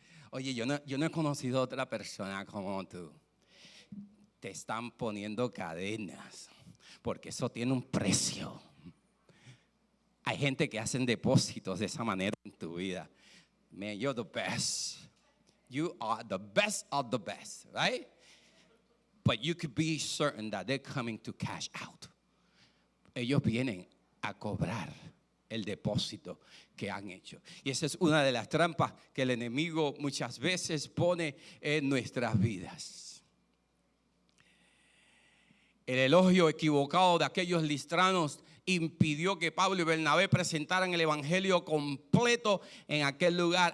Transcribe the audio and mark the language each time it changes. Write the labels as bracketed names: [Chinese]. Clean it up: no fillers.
[Spanish] Oye, yo no he conocido a otra persona como tú. Te están poniendo cadenas, porque eso tiene un precio. Hay gente que hacen depósitos de esa manera en tu vida. [English] Man, you're the best. You are the best of the best, right? But you could be certain that they're coming to cash out. [Spanish] Ellos vienen a cobrar el depósito que han hecho. Y esa es una de las trampas que el enemigo muchas veces pone en nuestras vidas. El elogio equivocado de aquellos listranos impidió que Pablo y Bernabé presentaran el evangelio completo en aquel lugar.